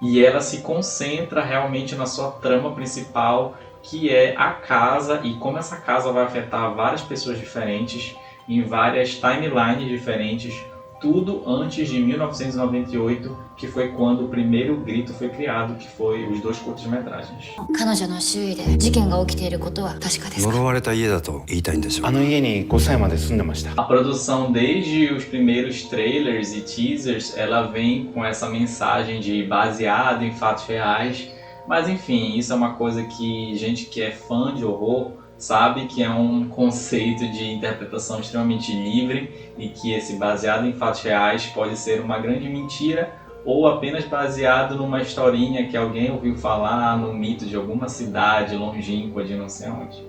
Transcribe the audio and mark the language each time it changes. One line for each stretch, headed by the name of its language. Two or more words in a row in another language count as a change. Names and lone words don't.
Portuguese: E ela se concentra realmente na sua trama principal, que é a casa e como essa casa vai afetar várias pessoas diferentes, em várias timelines diferentes, tudo antes de 1998, que foi quando o primeiro Grito foi criado, que foi os 2 curtas-metragens.
Japanese: 彼女の周囲で事件が起きていることは確かですか？呪われた家だと言いたいんでしょう。あの家に5歳まで住んでました。
Portuguese: A produção desde os primeiros trailers e teasers, ela vem com essa mensagem de baseado em fatos reais, mas enfim, isso é uma coisa que gente que é fã de horror sabe que é um conceito de interpretação extremamente livre e que esse baseado em fatos reais pode ser uma grande mentira ou apenas baseado numa historinha que alguém ouviu falar, no mito de alguma cidade longínqua de não sei onde.